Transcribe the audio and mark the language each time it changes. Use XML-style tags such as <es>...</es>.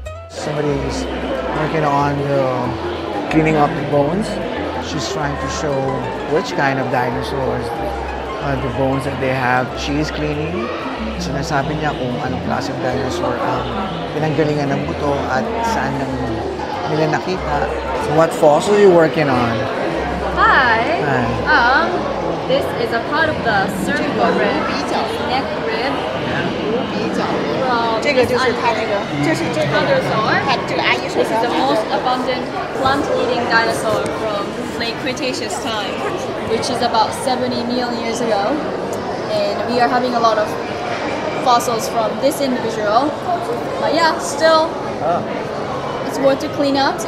<en>Somebody is working on cleaning up the bones. She's trying to show which kind of dinosaurs the bones that they have. She is cleaning.</en> <tl>Sinasabi niya kung anong klase ng dinosaur ang pinanggalingan ng buto at saan nila nakita.</tl> <en>So what fossil are you working on? Hi. This is a part of the cervical rib, neck rib.</en> <zh>这个就是它那个，就是这个 dinosaur. 它这个阿姨说</zh> <en>This is the most abundant plant-eating dinosaur from late Cretaceous time, which is about 70 million years ago. And we are having a lot of fossils from this individual. But yeah, still, it's worth to clean out.</en>